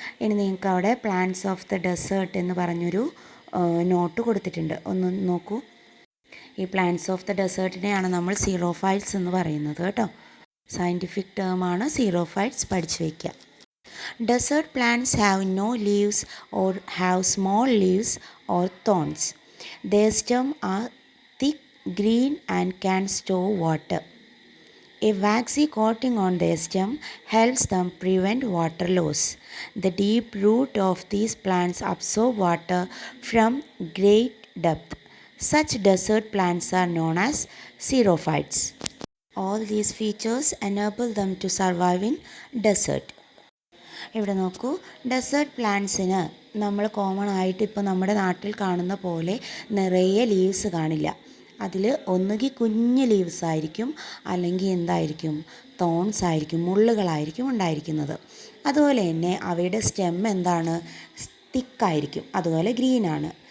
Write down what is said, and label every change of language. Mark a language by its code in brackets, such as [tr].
[ml] ഇനി നിങ്ങൾക്ക് അവിടെ പ്ലാന്റ്സ് ഓഫ് ദ ഡെസേർട്ട് എന്ന് പറഞ്ഞൊരു നോട്ട് കൊടുത്തിട്ടുണ്ട്, ഒന്ന് നോക്കൂ. ഈ പ്ലാന്റ്സ് ഓഫ് ദ ഡെസേർട്ടിനെയാണ് നമ്മൾ സീറോഫൈറ്റ്സ് എന്ന് പറയുന്നത് കേട്ടോ. സയൻറ്റിഫിക് ടേമാണ് സീറോഫൈറ്റ്സ്, പഠിച്ചു വയ്ക്കുക. [en] Desert plants have no leaves or have small leaves or thorns. Their stems are thick green and can store water. A waxy coating on their stem helps them prevent water loss. The deep root of these plants absorb water from great depth. Such desert plants are known as xerophytes. All these features enable them to survive in desert. [ml] ഇവിടെ നോക്കൂ, desert പ്ലാന്റ്സിന് നമ്മൾ common ആയിട്ട് ഇപ്പോൾ നമ്മുടെ നാട്ടിൽ കാണുന്ന പോലെ നിറയെ ലീവ്സ് കാണില്ല. അതിൽ ഒന്നുകിൽ കുഞ്ഞ് ലീവ്സ് ആയിരിക്കും, അല്ലെങ്കിൽ എന്തായിരിക്കും, തോൺസ് ആയിരിക്കും, മുള്ളുകളായിരിക്കും ഉണ്ടായിരിക്കുന്നത്. അതുപോലെ തന്നെ അവയുടെ സ്റ്റെം എന്താണ്, തിക്കായിരിക്കും, അതുപോലെ ഗ്രീനാണ്.